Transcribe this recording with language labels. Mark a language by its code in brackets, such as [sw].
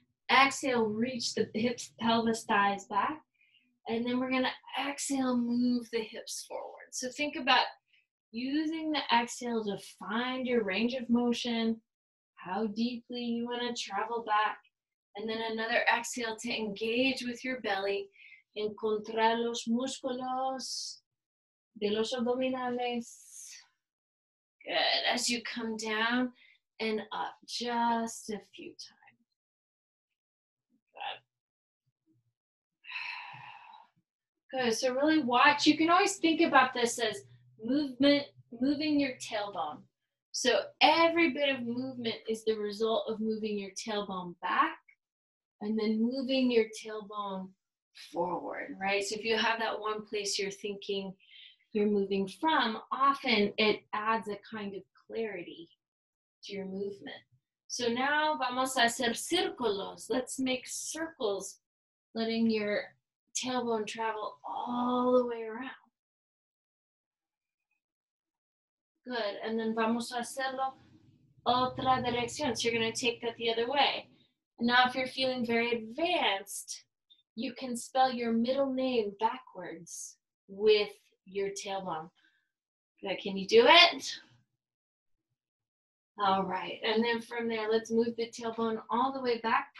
[en] Exhale, reach the hips, pelvis, thighs back. And then we're going to exhale, move the hips forward. So think about using the exhale to find your range of motion, how deeply you want to travel back. And then another exhale to engage with your belly. [es] Encontrar los músculos de los abdominales. [en] Good. As you come down and up just a few times. Good. So really watch. You can always think about this as moving your tailbone. So every bit of movement is the result of moving your tailbone back and then moving your tailbone forward, right? So if you have that one place you're thinking you're moving from, often it adds a kind of clarity to your movement. So now [es] vamos a hacer círculos. [en] Let's make circles, letting your tailbone travel all the way around. Good, and then [es] vamos a hacerlo otra dirección. [en] So you're going to take that the other way. And now if you're feeling very advanced, you can spell your middle name backwards with your tailbone. Good, can you do it? All right, and then from there, let's move the tailbone all the way back.